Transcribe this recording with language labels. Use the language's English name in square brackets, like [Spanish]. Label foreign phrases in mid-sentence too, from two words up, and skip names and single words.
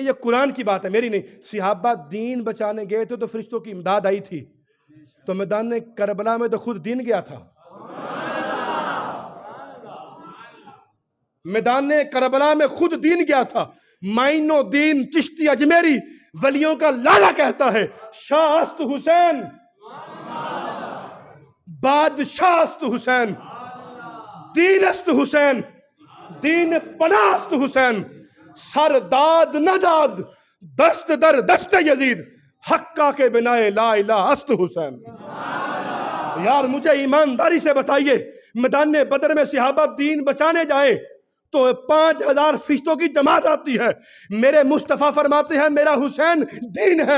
[Urdu] یہ قرآن کی بات ہے، میری نہیں. صحابہ دین بچانے گئے تھے تو فرشتوں کی امداد آئی تھی. تو میدان کربلا میں تو خود دین گیا تھا. میدان کربلا میں خود دین گیا تھا. معین الدین چشتی اجمیری ولیوں کا لالا کہتا ہے [Persian] شاہ است حسین، بادشاہ است حسین، دین است حسین، دین پناہ است حسین، سر داد نداد دست در دست یزید، حقہ کے بنائے لا الہ است حسین. [Urdu] یار مجھے ایمانداری سے بتائیے، میدان بدر میں صحابہ دین بچانے جائیں تو 5000 فرشتوں کی جماعت آتی ہے. میرے مصطفیٰ فرماتے ہیں میرا حسین دین ہے.